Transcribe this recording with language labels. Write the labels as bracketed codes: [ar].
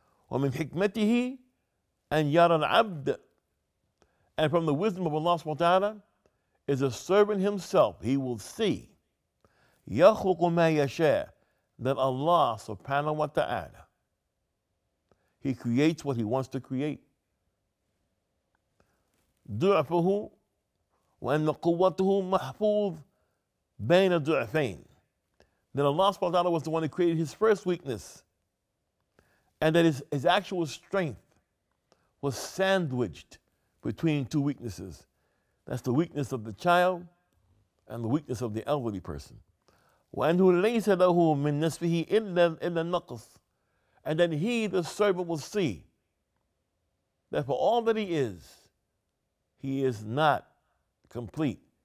[ar] ومن حكمته أن يرى العبد, [en] and from the wisdom of Allah subhanahu wa ta'ala is a servant himself. He will see [ar] يخلق ما يشاء, [en] that Allah subhanahu wa ta'ala, He creates what He wants to create. [ar] ضعفه وأن قوته محفوظ بين ضعفين. [en] That Allah subhanahu wa ta'ala was the one who created His first weakness, and that his actual strength was sandwiched between two weaknesses. That's the weakness of the child and the weakness of the elderly person. [ar] وأنه ليس له من نسبه إلا النقص, [en] and then he, the servant, will see that for all that he is not complete.